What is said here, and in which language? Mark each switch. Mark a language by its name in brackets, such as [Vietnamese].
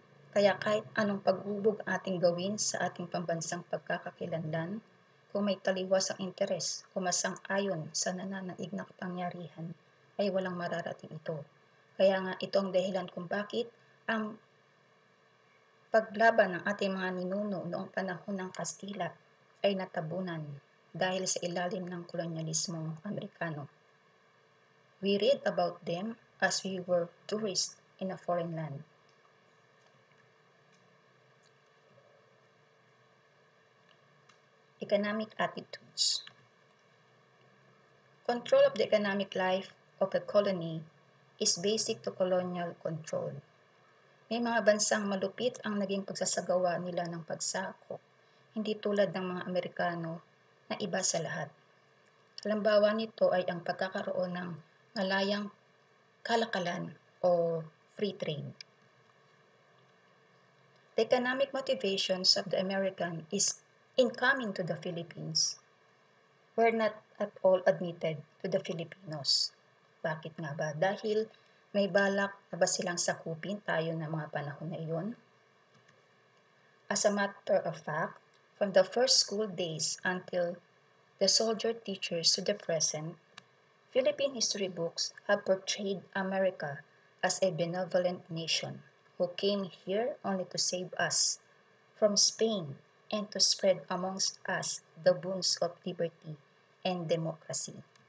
[Filipino] Kaya kahit anong paghubog ating gawin sa ating pambansang pagkakakilanlan, kung may taliwas ang interes o masang-ayon sa nananaig na kapangyarihan, ay walang mararating ito. Kaya nga ito ang dahilan kung bakit ang paglaban ng ating mga ninuno noong panahon ng Kastila ay natabunan dahil sa ilalim ng kolonyalismong Amerikano. [English] We read about them as we were tourists in a foreign land. Economic attitudes. Control of the economic life of a colony is basic to colonial control. [Filipino] May mga bansang malupit ang naging pagsasagawa nila ng pagsakop, hindi tulad ng mga Amerikano na iba sa lahat. Halimbawa nito ay ang pagkakaroon ng malayang kalakalan o free trade. [English] The economic motivations of the American in coming to the Philippines were not at all admitted to the Filipinos. [Filipino] Bakit nga ba? Dahil may balak na ba silang sakupin tayo ng mga panahon na iyon? [English] As a matter of fact, from the first school days until the soldier teachers to the present, Philippine history books have portrayed America as a benevolent nation who came here only to save us from Spain and to spread amongst us the boons of liberty and democracy.